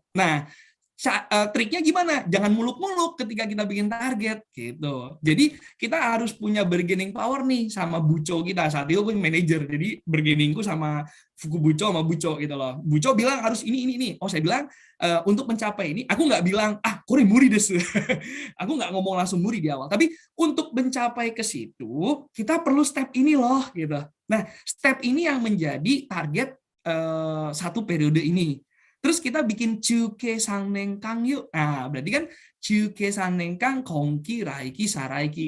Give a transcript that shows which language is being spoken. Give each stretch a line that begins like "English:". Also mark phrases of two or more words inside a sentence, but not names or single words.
Indonesian: Nah, triknya gimana? Jangan muluk-muluk ketika kita bikin target gitu. Jadi kita harus punya
English: bargaining power
Indonesian: nih sama buco kita. Saat itu aku manajer, jadi bargainingku sama Fukubuco sama Buco gitu loh. Buco bilang harus ini. Oh saya bilang untuk mencapai ini, aku nggak bilang
Japanese: kore muri desu.
Indonesian: Aku nggak ngomong langsung muri di awal. Tapi untuk mencapai ke situ kita perlu step ini loh gitu. Nah step ini yang menjadi target satu periode ini. Terus kita bikin
Japanese: Chuke Sannengkang
Indonesian: yuk. Nah, berarti kan
Japanese: Chuke Sannengkang Kongki, Raiki, Saraiki.